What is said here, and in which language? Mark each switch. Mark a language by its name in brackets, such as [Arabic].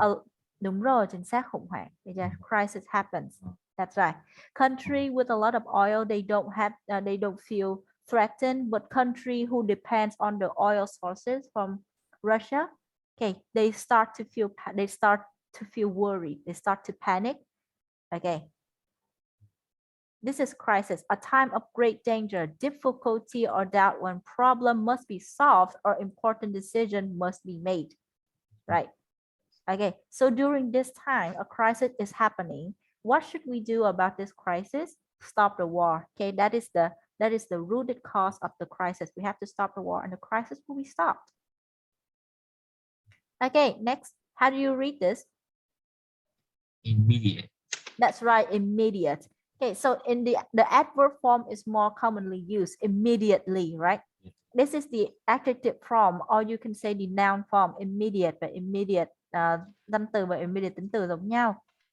[Vietnamese] a đúng rồi, chính xác khủng hoảng. [English] Crisis happens. That's right. Country with a lot of oil, they don't feel threatened, but country who depends on the oil sources from Russia, okay, they start to feel worried. They start to panic. Okay. This is crisis, a time of great danger, difficulty or doubt when problem must be solved or important decision must be made. Right. Okay. So during this time, a crisis is happening. What should we do about this crisis? Stop the war. Okay. That is the rooted cause of the crisis. We have to stop the war and the crisis will be stopped. Okay. Next, how do you read this? Immediate. That's right, immediate. Okay, so in the adverb form is more commonly used, immediately, right? This is the adjective form, or you can say the noun form, immediate và immediate, [Vietnamese] danh từ và immediate tính từ giống nhau.